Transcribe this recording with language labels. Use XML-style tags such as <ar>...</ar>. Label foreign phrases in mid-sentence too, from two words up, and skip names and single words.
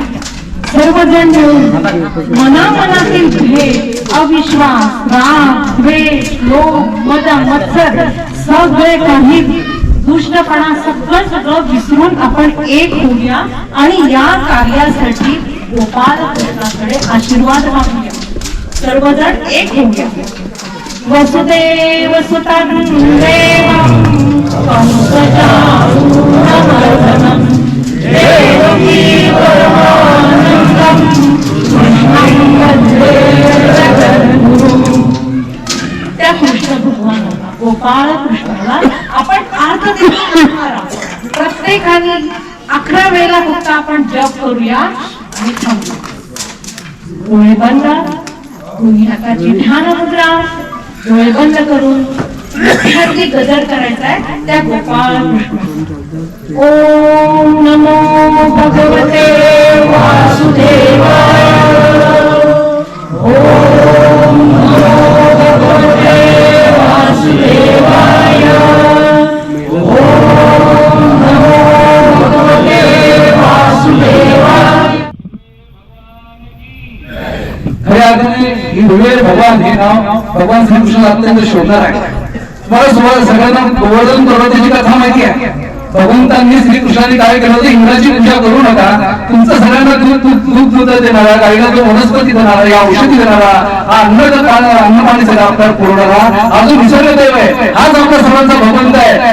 <mr>सर्वजण मिळून मनामनातील भेद, अविश्वास, राग, द्वेष, लोभ, मद, मत्सर सगळे काही दुष्टपणा सगळं विसरून आपण एक होऊया आणि या कार्यासाठी गोपालकृष्णाकडे आशीर्वाद मागूया. सर्वजण एक होऊया.</mr> <sa>वसुदेव सुतं देवं कंसचाणूरमर्दनं देवकी परमानन्दं कृष्णं वन्दे जगद्गुरुं.</sa> <mr>त्या कृष्ण भगवानाला, गोपाळ कृष्णाला आपण प्रत्येकाने 11 वेळेला फक्त आपण जप करूया आणि थांबू. डोळे बंद, दोन्ही हाताची ध्यान मुद्रा, डोळे बंद करून मुखातली गजर करायचा आहे त्या गोपाळ कृष्ण.</mr> <sa>ओम नमो भगवते वासुदेवाय. ओम नमो भगवते वासुदेवाय. ओम नमो भगवते वासुदेवाय.</sa> <mr>खऱ्या अर्थाने विवेक भगवान हे नाव भगवान श्रीकृष्ण अत्यंत शोभणार आहे. मला तुम्हाला सगळ्यांना गोवर्धन पर्वताची कथा माहिती आहे. भगवंतांनी श्रीकृष्णाने काय केलं होतं, इंद्राची पूजा करू नका, तुमचं सगळ्यांना दूध देणारा, गाईला जो वनस्पती देणारा, या औषधी देणारा, हा अन्न पाणी सगळं आपल्याला पुरवणारा अजून निसर्ग देव आहे, हाच आपल्या सर्वांचा भगवंत आहे.</mr>